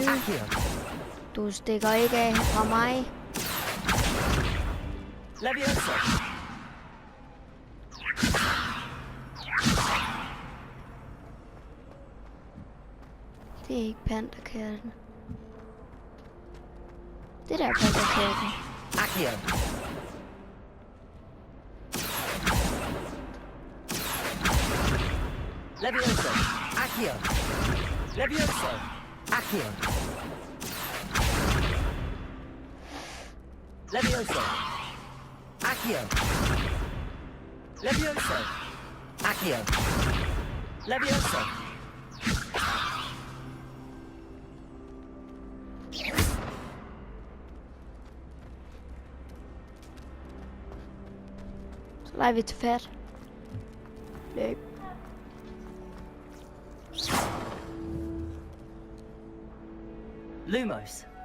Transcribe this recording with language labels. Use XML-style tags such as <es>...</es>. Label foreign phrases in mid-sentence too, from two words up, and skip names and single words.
<da>Du stikker ikke af fra mig. Det er ikke pandakatten. Det der er pandakatten. Levioso! Accio! Levioso! Accio! Levioso! Accio! Levioso! Accio! Levioso! Så leger vi til fat. Løb. Lumos!</da>